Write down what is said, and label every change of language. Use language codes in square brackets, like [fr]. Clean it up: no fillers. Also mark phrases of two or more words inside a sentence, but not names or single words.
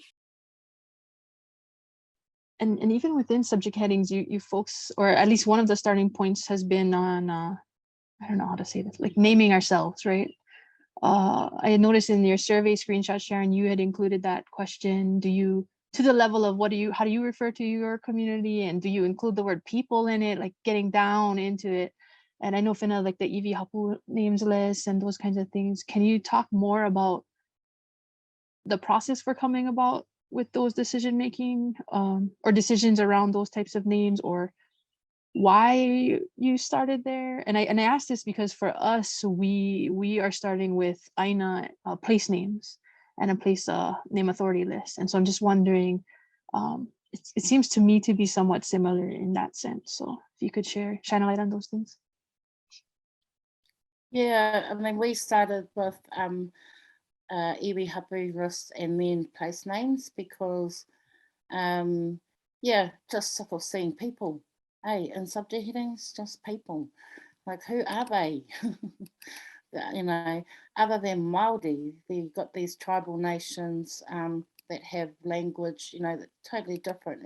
[en] And even within subject headings, you folks, or at least one of the starting points has been on, I don't know how to say this, like naming ourselves, right? I had noticed in your survey screenshot, Sharon, you had included that question. To the level of how do you refer to your community? And do you include the word people in it, like getting down into it? And I know Whina, like the [mi] ʻIwi hapu [en] names list and those kinds of things. Can you talk more about the process for coming about with those decision-making or decisions around those types of names, or why you started there? And I asked this because for us, we are starting with ʻAina place names and a place name authority list. And so I'm just wondering, it seems to me to be somewhat similar in that sense. So if you could shine a light on those things. Yeah, I mean, we started with [mi] iwi, hapu, [en] ris, and then place names because, yeah, just sick of seeing people. Hey, in subject headings, just people. Like, who are they? You know, other than Māori, you've got these tribal nations that have language, you know, that's totally different.